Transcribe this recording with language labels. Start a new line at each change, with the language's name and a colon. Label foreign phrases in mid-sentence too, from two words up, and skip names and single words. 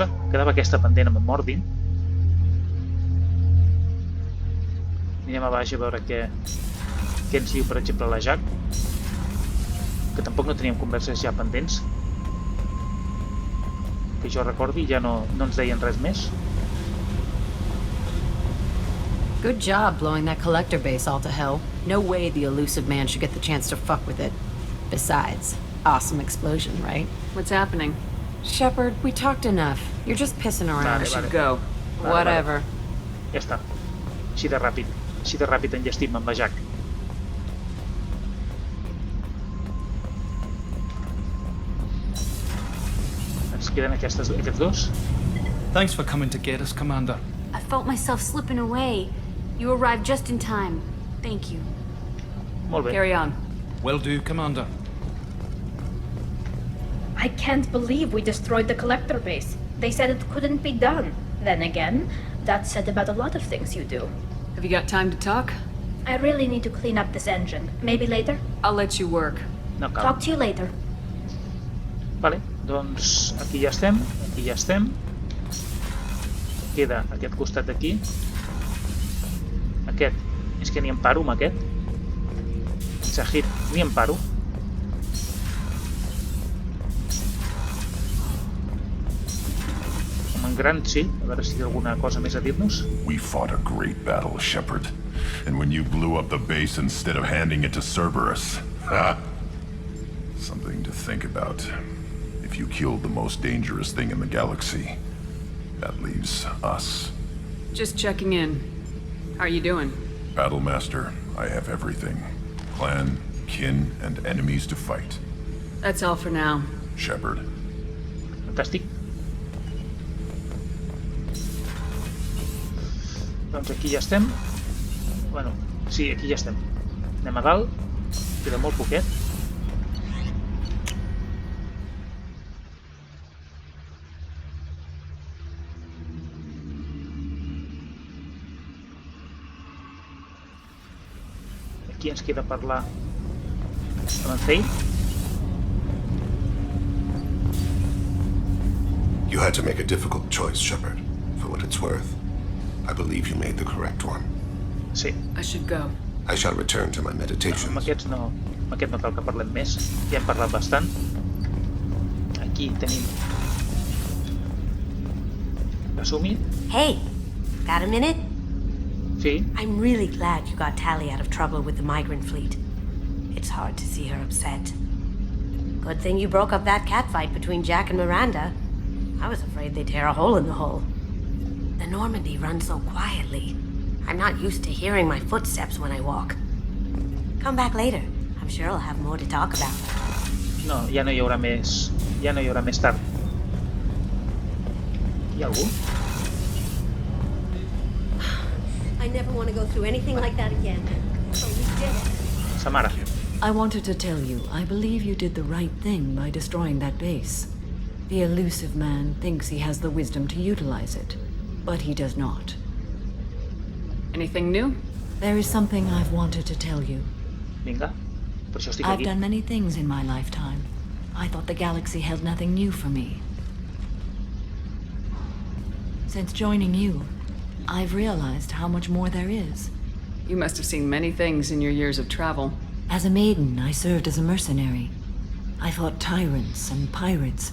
Catalan: Quedava aquesta pendent amb en Mordin. Anirem a baix a veure què ens diu, per exemple, la Jack, que tampoc no teníem converses ja pendents. Que jo recordi, ja no ens deien res més.
English: Good job blowing that collector base all to hell. No way the elusive man should get the chance to fuck with it. Besides, awesome explosion, right? What's happening? Shepard, we talked enough. You're just pissing around.
Catalan: Vale, vale.
English: Go.
Catalan: Vale,
English: Whatever.
Catalan: vale. Ja està. Així de ràpid enllestim amb la Jack. Ens queden aquests dos.
English: Thanks for coming to get us, Commander. I felt myself slipping away. You arrived just in time. Thank you.
Catalan: Molt bé.
English: Carry on. Will do, Commander. I can't believe we destroyed the collector base. They said it couldn't be done. Then again, that's said about a lot of things you do. Have you got time to talk? I really need to clean up this engine. Maybe later? I'll let you work.
Catalan: No cal.
English: Talk to you later.
Catalan: Vale, doncs aquí ja estem. Aquí ja estem. Queda aquest costat d'aquí. Aquest. És que ni em paro amb aquest. Zahir, ni em paro. Amb en Gran, sí. A veure si té alguna cosa més a dir-nos.
English: We fought a great battle, Shepard. And when you blew up the base instead of handing it to Cerberus, something to think about. If you killed the most dangerous thing in the galaxy, that leaves us. Just checking in. How are you doing? Battlemaster, I have everything. Clan, kin, and enemies to fight. That's all for now. Shepard.
Catalan: Fantàstic. Doncs aquí ja estem. Bueno, sí, aquí ja estem. Anem a dalt. Queda molt poquet. Aquí ens queda parlar amb en Faye.
English: You had to make a difficult choice, Shepard. For what it's worth, I believe you made the correct one.
Catalan: Sí.
English: I should go. I shall return to my meditations.
Catalan: Amb aquest no cal que parlem més. Ja hem parlat bastant. Aquí tenim la Sumi.
English: Hey, got a minute?
Catalan: Sí.
English: I'm really glad you got Tali out of trouble with the migrant fleet. It's hard to see her upset. Good thing you broke up that catfight between Jack and Miranda. I was afraid they'd tear a hole in the hull. The Normandy runs so quietly. I'm not used to hearing my footsteps when I walk. Come back later. I'm sure I'll have more to talk about.
Catalan: No, ja no hi haurà més. Ja no hi haurà més tard. Hi ha algú?
English: I never want to go through anything like that again. So we did it.
Catalan: Sa mare.
English: I wanted to tell you, I believe you did the right thing by destroying that base. The elusive man thinks he has the wisdom to utilize it, but he does not. Anything new? There is something I've wanted to tell you.
Catalan: Vinga. Per això estic
English: I've
Catalan: aquí.
English: done many things in my lifetime. I thought the galaxy held nothing new for me. Since joining you, I've realized how much more there is. You must have seen many things in your years of travel. As a maiden, I served as a mercenary. I fought tyrants and pirates.